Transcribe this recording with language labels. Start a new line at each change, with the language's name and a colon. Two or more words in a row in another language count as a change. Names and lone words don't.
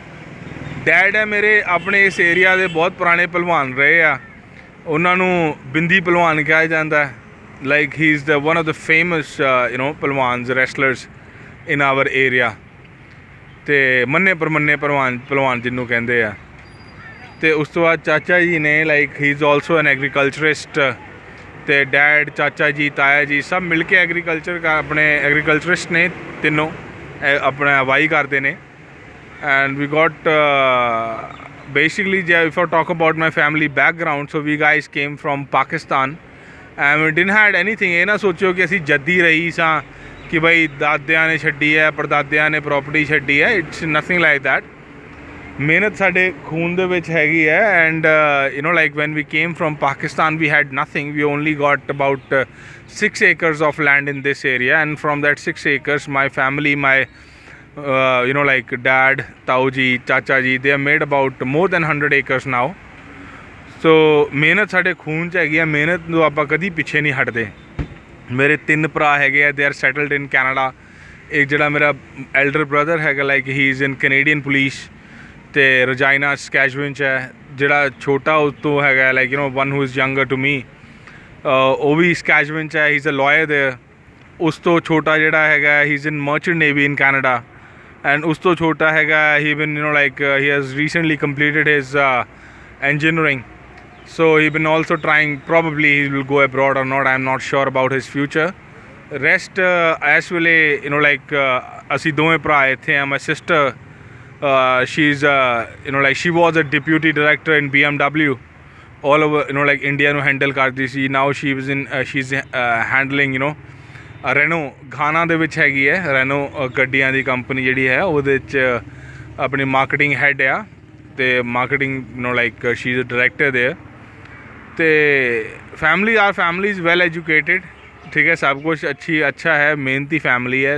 Punjabi: ਡੈਡ ਹੈ ਮੇਰੇ ਆਪਣੇ ਇਸ ਏਰੀਆ ਦੇ ਬਹੁਤ ਪੁਰਾਣੇ ਪਹਿਲਵਾਨ ਰਹੇ ਆ, ਉਹਨਾਂ ਨੂੰ ਬਿੰਦੀ ਪਹਿਲਵਾਨ ਕਿਹਾ ਜਾਂਦਾ,
English: like he is the one of the famous
Punjabi: ਪਹਿਲਵਾਨਸ
English: wrestlers in our area,
Punjabi: ਤੇ ਮੰਨੇ ਪਰਮੰਨੇ ਪਹਿਲਵਾਨ ਜਿਹਨੂੰ ਕਹਿੰਦੇ ਆ। ਤੇ ਉਸ ਤੋਂ ਬਾਅਦ ਚਾਚਾ ਜੀ ਨੇ
English: like he is also an agriculturist,
Punjabi: ਤੇ ਡੈਡ, ਚਾਚਾ ਜੀ, ਤਾਇਆ ਜੀ ਸਭ ਮਿਲ ਕੇ ਆਪਣੇ ਐਗਰੀਕਲਚਰਿਸਟ ਨੇ ਤਿੰਨੋਂ, ਆਪਣਾ ਵਾਈ ਕਰਦੇ ਨੇ।
English: and we got basically if I talk about my family background, so we guys came from Pakistan and we didn't had anything।
Punjabi: ਇਹ ਨਾ ਸੋਚਿਓ ਕਿ ਅਸੀਂ ਜੱਦੀ ਰਹੀ ਸਾਂ ਕਿ ਬਈ ਦਾਦਿਆਂ ਨੇ ਛੱਡੀ ਹੈ, ਪੜਦਾਦਿਆਂ ਨੇ ਪ੍ਰੋਪਰਟੀ ਛੱਡੀ ਹੈ,
English: it's nothing like that.
Punjabi: ਮਿਹਨਤ ਸਾਡੇ ਖੂਨ ਦੇ ਵਿੱਚ ਹੈਗੀ ਹੈ।
English: and like when we came from Pakistan we had nothing, we only got about 6 acres of land in this area, and from that 6 acres my family, my like dad, Tau ji, Chacha ji, they have made about more than 100 acres now।
Punjabi: so ਮਿਹਨਤ ਸਾਡੇ ਖੂਨ 'ਚ ਹੈਗੀ ਆ, ਮਿਹਨਤ ਨੂੰ ਆਪਾਂ ਕਦੀ ਪਿੱਛੇ ਨਹੀਂ ਹਟਦੇ। ਮੇਰੇ 3 ਭਰਾ ਹੈਗੇ ਆ,
English: they are settled in Canada.
Punjabi: ਇੱਕ ਜਿਹੜਾ ਮੇਰਾ
English: elder brother
Punjabi: ਹੈਗਾ,
English: like he is in Canadian police,
Punjabi: ਤੇ ਰਜਾਈਨਾ ਸਕੈਚਵਿਨ 'ਚ ਹੈ। ਜਿਹੜਾ ਛੋਟਾ ਉਸ ਤੋਂ ਹੈਗਾ
English: like one who is younger to me,
Punjabi: ਉਹ ਵੀ ਸਕੈਚਵਿਨ 'ਚ ਹੈ,
English: he is a lawyer there.
Punjabi: ਉਸ ਤੋਂ ਛੋਟਾ ਜਿਹੜਾ ਹੈਗਾ
English: he is in merchant navy in Canada. ਐਂਡ
Punjabi: ਉਸ ਤੋਂ ਛੋਟਾ ਹੈਗਾ
English: he been like he has recently completed his engineering, so he been also trying, probably he will go abroad or not, I am not sure about his future।
Punjabi: rest ਇਸ ਵੇਲੇ like ਅਸੀਂ ਦੋਵੇਂ ਭਰਾ ਇੱਥੇ ਆ।
English: my sister, she's like she was a deputy director in BMW all over like India
Punjabi: ਨੂੰ handle ਕਰਦੀ ਸੀ।
English: now she's handling
Punjabi: ਰੈਨੋ ਘਾਨਾ ਦੇ ਵਿੱਚ ਹੈਗੀ ਹੈ, ਰੈਨੋ ਗੱਡੀਆਂ ਦੀ ਕੰਪਨੀ ਜਿਹੜੀ ਹੈ ਉਹਦੇ 'ਚ ਆਪਣੀ
English: marketing head
Punjabi: ਆ, ਤੇ ਮਾਰਕੀਟਿੰਗ
English: like she is a director there.
Punjabi: ਤੇ
English: family is well educated,
Punjabi: ਠੀਕ ਹੈ,
Hindi: सब कुछ अच्छा है,
Punjabi: ਮਿਹਨਤੀ ਫੈਮਿਲੀ ਹੈ।